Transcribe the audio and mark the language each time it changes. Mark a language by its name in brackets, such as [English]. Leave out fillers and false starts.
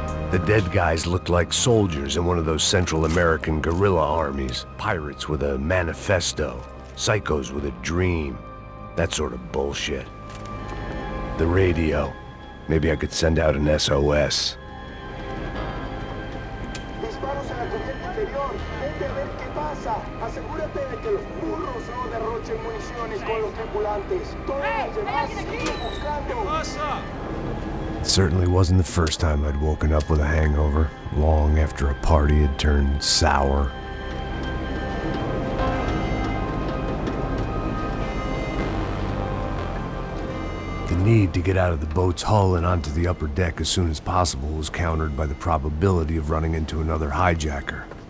[English] The dead guys looked like soldiers in one of those Central American guerrilla armies. Pirates with a manifesto. Psychos with a dream. That sort of bullshit. The radio. Maybe I could send out an SOS. [Spanish] Disparos en la cubierta interior. Vete a ver qué pasa. Asegúrate de que los burros no derrochen municiones con los tripulantes. Todos los demás siguen buscando. [English] It certainly wasn't the first time I'd woken up with a hangover, long after a party had turned sour. The need to get out of the boat's hull and onto the upper deck as soon as possible was countered by the probability of running into another hijacker.